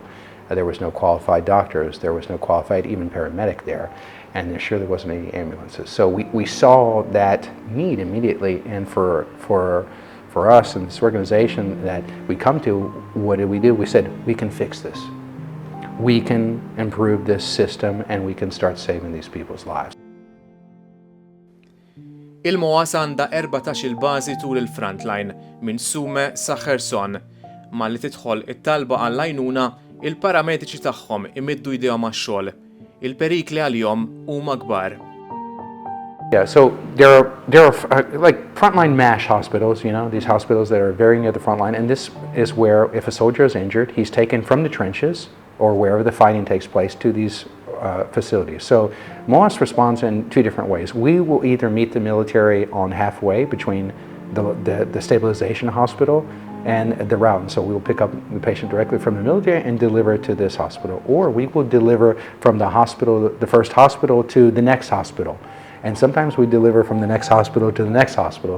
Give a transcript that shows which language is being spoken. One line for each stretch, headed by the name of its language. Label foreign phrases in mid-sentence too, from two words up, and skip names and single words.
English: There was no qualified doctors, there was no qualified even paramedic there, and there surely wasn't any ambulances. So we saw that need immediately, and for us and this organization that we come to, what did we do? We said, we can fix this. We can improve this system and we can start saving these people's lives.
Maltese: Il-MOAS għandha 14 bażi tul il-frontline minn Sume sa Kherson, ma li tidħol it-talba għall-għajnuna il-paramediċi tagħhom imiddu jdejhom għax-xogħol. Il-perikli għalihom huma kbar.
English: Yeah, so there are like frontline MASH hospitals, these hospitals that are very near the front line, and this is where if a soldier is injured, he's taken from the trenches or wherever the fighting takes place to these facilities. So MOAS responds in two different ways. We will either meet the military on halfway between the stabilization hospital and the route, and so we will pick up the patient directly from the military and deliver it to this hospital, or we will deliver from the hospital, the first hospital, to the next hospital, and sometimes we deliver from the next hospital to the next hospital.